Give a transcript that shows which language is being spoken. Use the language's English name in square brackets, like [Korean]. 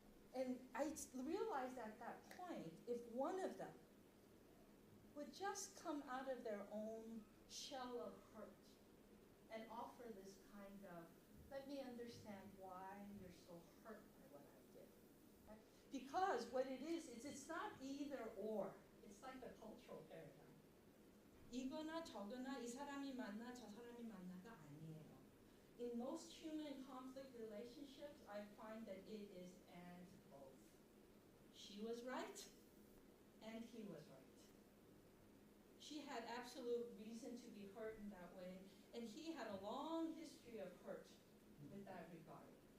[English] And I realized at that point, if one of them would just come out of their own shell of hurt and offer this kind of, let me understand why you're so hurt by what I did. Right? Because what it is it's not either or. It's like the cultural paradigm. [Korean] 이거나 저거나 이 사람이 맞나 저 사람이 맞나가 아니에요. [English] In most human conflict relationships, I find that it is and both. She was right, and he was right. She had absolute reason to be hurt in that way, and he had a long history of hurt with that regard.